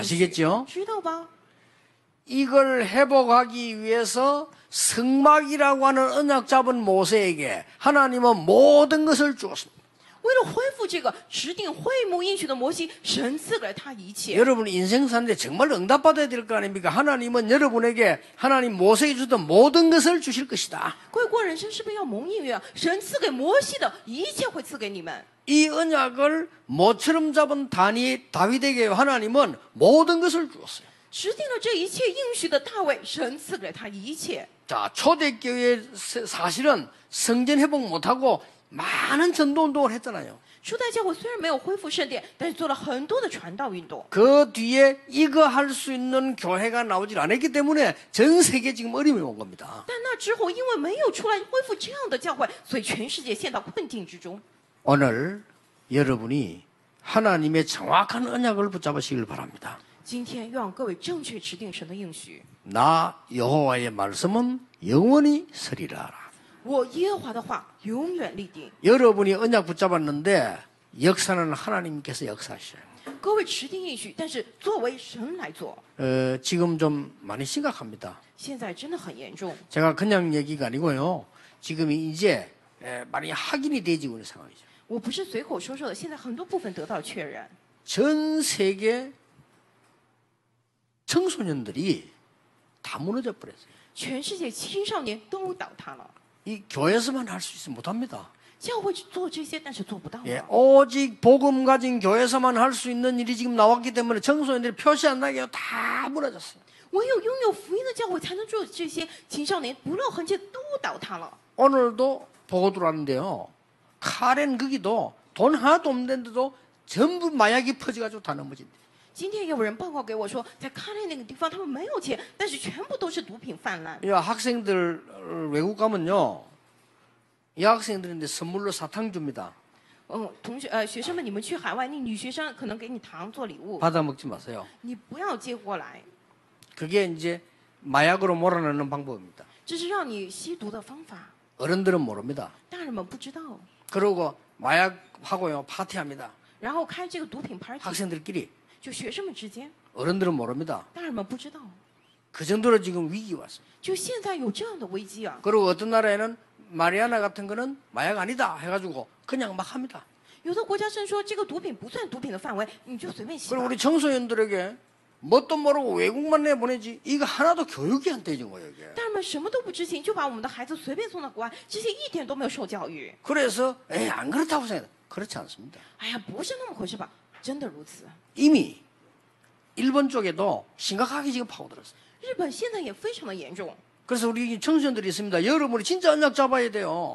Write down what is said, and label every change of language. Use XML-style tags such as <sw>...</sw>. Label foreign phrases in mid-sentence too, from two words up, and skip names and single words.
<ko>아시겠죠?</ko> <zh>知道吧？</zh> <ko>이걸 회복하기 위해서 성막이라고 하는 언약 잡은 모세에게 하나님은 모든 것을 주었습니다.</ko> <zh>为了恢复这个指定会幕应许的摩西，神赐给了他一切。</zh> <ko>여러분 인생 사는데 정말 응답받아야 될 거 아닙니까? 하나님은 여러분에게 하나님 모세에게 주던 모든 것을 주실 것이다.</ko> <zh>各位过人生是不是要蒙应许啊？神赐给摩西的一切会赐给你们。</zh> <ko>이 언약을 모처럼 잡은 다윗에게 하나님은 모든 것을 주었어요.</ko> <zh>指定了这一切应许的大卫，神赐给了他一切。</zh> <ko>자, 초대교회 사실은 성전 회복 못하고 많은 전도운동을 했잖아요.</ko> <zh>初代教会虽然没有恢复圣殿，但是做了很多的传道运动。</zh> <ko>그 뒤에 이거 할 수 있는 교회가 나오질 않았기 때문에 전 세계 지금 어려움이 온 겁니다.</ko> <zh>但那之后，因为没有出来恢复这样的教会，所以全世界陷到困境之中。</zh> <ko>오늘 여러분이 하나님의 정확한 언약을 붙잡으시길 바랍니다.</ko> <zh>今天让各位正确指定神的应许。</zh> <ko>나 여호와의 말씀은 영원히 서리라.</ko> <zh>我耶和华的话永远立定。</zh> <ko>여러분이 언약 붙잡았는데 역사는 하나님께서 역사하셔요.</ko> <zh>各位持定应许，但是作为神来做，</zh> <ko>지금 좀 많이 심각합니다.</ko> <zh>现在真的很严重。</zh> <ko>제가 그냥 얘기가 아니고요. 지금 이제 많이 확인이 되지고 있는 상황이죠.</ko> <zh>我不是随口说说的，现在很多部分得到确认。</zh> <ko>전 세계 청소년들이 다 무너져 버렸어요.</ko> <zh>全世界青少年都倒塌了，</zh> <ko>이 교회에서만 할 수 있으면 못합니다.</ko> <zh>教会去做这些，但是做不到。</zh> <ko>예, 오직 복음 가진 교회에서만 할 수 있는 일이 지금 나왔기 때문에 청소년들이 표시 안 나게 다 무너졌어요.</ko> <zh>唯有拥有福音的教会才能做这些，青少年不露痕迹都倒塌了。</zh> <ko>오늘도 보고 들어왔는데요. 카렌 거기도 돈 하나도 없는데도 전부 마약이 퍼져가지고 다 넘어진대.</ko> <zh>今天有人报告给我说，在卡内那个地方，他们没有钱，但是全部都是毒品泛滥。</zh> <ko>이 학생들 외국 가면요. 이 학생들인데 선물로 사탕 줍니다.</ko> <zh>学生们，你们去海外，那女学生可能给你糖做礼物，</zh> <ko>받아 먹지 마세요.</ko> <zh>你不要接过来，</zh> <ko>그게 이제 마약으로 몰아넣는 방법입니다.</ko> <zh>这是让你吸毒的方法。</zh> <ko>어른들은 모릅니다.</ko> <zh>大人们不知道，</zh> <ko>그러고 마약하고요 파티합니다.</ko> <zh>然后开这个毒品 party，</zh> <ko>학생들끼리.</ko> <zh>就学生们之间，</zh> <ko>어른들은 모릅니다.</ko> <zh>大人们不知道，</zh> <ko>그 정도로 지금 위기 왔어요.</ko> <zh>就现在有这样的危机啊！</zh> <ko>그리고 어떤 나라에는 마리아나 같은 거는 마약 아니다 해가지고 그냥 막 합니다.</ko> <zh>有的国家甚至说这个毒品不算毒品的范围，你就随便吸</zh> <ko>그리고</ko> <zh>吧。</zh> <ko>우리 청소년들에게 뭣도 모르고 외국만 내보내지 이거 하나도 교육이 안 되는 거예요. 이게.</ko> <zh>大人们什么都不知情，就把我们的孩子随便送到国外，这些一点都没有受教育。</zh> <ko>그래서 안 그렇다고 생각해요. 그렇지 않습니다.</ko> <zh>哎呀，不是那么回事吧？真的如此。</zh> <ko>이미 일본 쪽에도 심각하게 지금 파고들었어요.</ko> <zh>日本现在也非常的严重，</zh> <ko>그래서 우리 청소년들이 있습니다. 여러분이 진짜 언약 잡아야 돼요.</ko>